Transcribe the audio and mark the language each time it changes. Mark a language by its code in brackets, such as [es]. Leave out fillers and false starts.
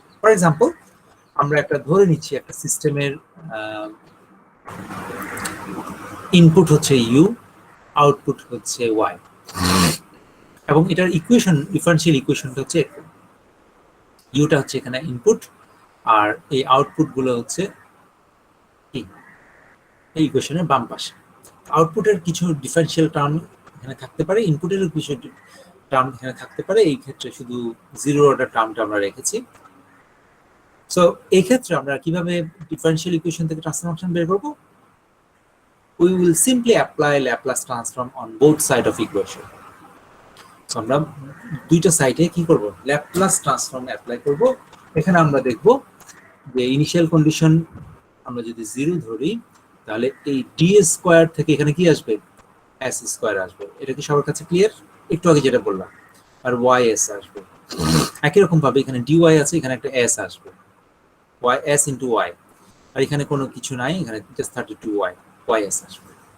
[bn] For example, আমরা একটা ধরে নিচ্ছি একটা সিস্টেমের ইনপুট হচ্ছে ইউ, আউটপুট হচ্ছে ওয়াই, এবং এটার ইকুয়েশন, ডিফারেনশিয়াল ইকুয়েশনটা হচ্ছে ইউটা হচ্ছে এখানে ইনপুট, আর এই আউটপুট গুলো হচ্ছে এই ইকুয়েশনের বাম পাশে। আউটপুটের কিছু ডিফারেনশিয়াল টার্ম এখানে থাকতে পারে, ইনপুটের কিছু টার্ম এখানে থাকতে পারে। এই ক্ষেত্রে শুধু জিরো অর্ডার টার্মটা আমরা রেখেছি। সো এই ক্ষেত্রে আমরা কিভাবে ডিফারেনশিয়াল ইকুয়েশন থেকে ট্রান্সফার ফাংশন বের করব? [en] We will simply apply Laplace transform on both side of equation. [bn] So আমরা দুইটা সাইডে কি করব, ল্যাপ্লাস ট্রান্সফর্ম অ্যাপ্লাই করব। এখানে আমরা দেখব যে ইনিশিয়াল কন্ডিশন আমরা যদি 0 ধরি, তাহলে এই d² থেকে এখানে কি আসবে, s² আসবে। এটা কি সবার কাছে ক্লিয়ার? একটু আগে যেটা বললাম, আর ys আসবে। একই রকম ভাবে এখানে dy আছে, এখানে একটা s আসবে, s * y, আর এখানে কোনো কিছু নাই, এখানে জাস্ট 32y, ys আসবে।